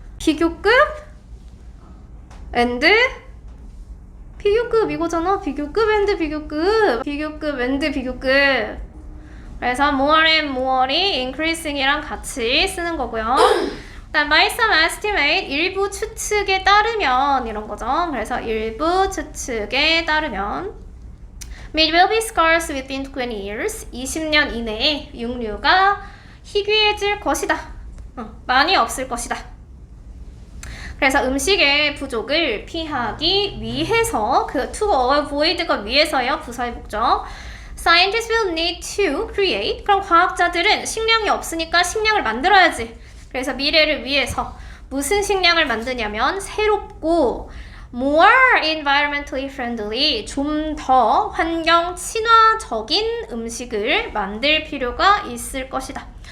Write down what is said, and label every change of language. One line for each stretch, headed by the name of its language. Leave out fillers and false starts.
Korean: 비교급 and 비교급 이거잖아. 비교급 and 비교급. 비교급 and 비교급. 그래서 more and more이 increasing이랑 같이 쓰는 거고요.
English: by some estimate,
Korean: 일부 추측에 따르면 이런 거죠. 그래서 일부 추측에 따르면
English: meat will be scarce within 20 years.
Korean: 20년 이내에 육류가 희귀해질 것이다. 많이 없을 것이다. 그래서 음식의 부족을 피하기 위해서, 그 to avoid가 위해서예요. 부사의 목적.
English: Scientists will need to create.
Korean: 그럼 과학자들은 식량이 없으니까 식량을 만들어야지. 그래서 미래를 위해서 무슨 식량을 만드냐면 새롭고
English: more environmentally friendly,
Korean: 좀 더 환경 친화적인 음식을 만들 필요가 있을 것이다.